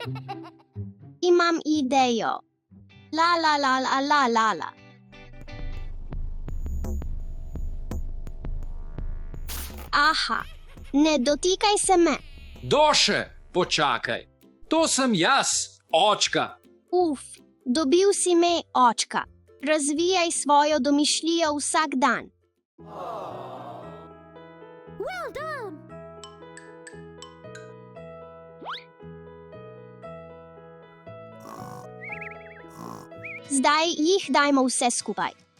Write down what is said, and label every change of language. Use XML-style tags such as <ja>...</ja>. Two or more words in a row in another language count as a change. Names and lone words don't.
<sl>Imam idejo. La la la la la la la. Aha, ne dotikaj se me. Doše, počakaj. To sem jaz, očka. Uf, dobil si me, očka. Razvijaj svojo domišljijo vsak dan. Zdaj jih dajmo vse skupaj.</sl>